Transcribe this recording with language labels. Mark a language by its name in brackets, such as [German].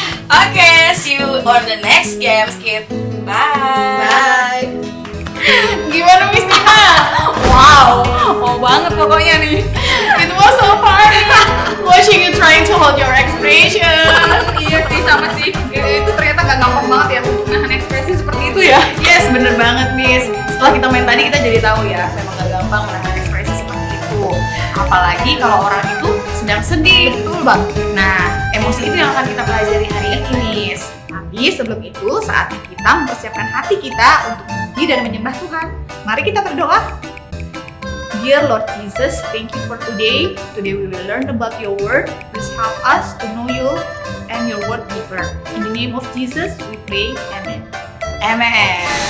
[English] Okay, see you on the next games, kid. Bye. Bye. [Indonesian] Gimana Miss Nina? Wow, mau banget pokoknya nih. [English] It was so fun watching you trying to hold your expression. [Indonesian] Iya sih, sama sih. Itu ternyata gak gampang banget ya untuk nahan ekspresi seperti itu ya. Yes, bener banget Miss. Setelah kita main tadi kita jadi tahu ya, memang gak gampang menahan ekspresi seperti itu. Apalagi kalau orang itu sedang sedih. Betul bang. Nah, emosi itu yang akan kita pelajari hari ini, Miss. Tapi sebelum itu, saatnya kita mempersiapkan hati kita untuk memuji dan menyembah Tuhan. Mari kita berdoa. [English] Dear Lord Jesus, thank you for today. Today we will learn about your word. Please help us to know you and your word deeper. In the name of Jesus, we pray. Amen. Amen.